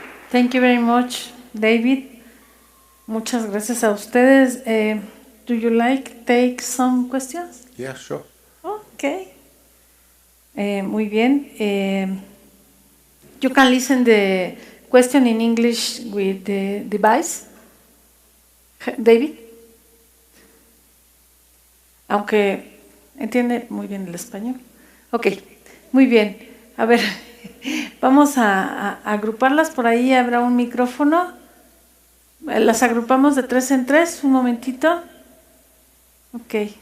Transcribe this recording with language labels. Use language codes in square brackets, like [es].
[en] Thank you very much, David. [es] Muchas gracias a ustedes. [en] Do you like take some questions? Yeah, sure. [es] Okay. Muy bien. [en] You can listen the question in English with the device. David. [es] Aunque entiende muy bien el español. Ok, muy bien. A ver, vamos a agruparlas. Por ahí habrá un micrófono. Las agrupamos de 3 en 3. Un momentito. Ok.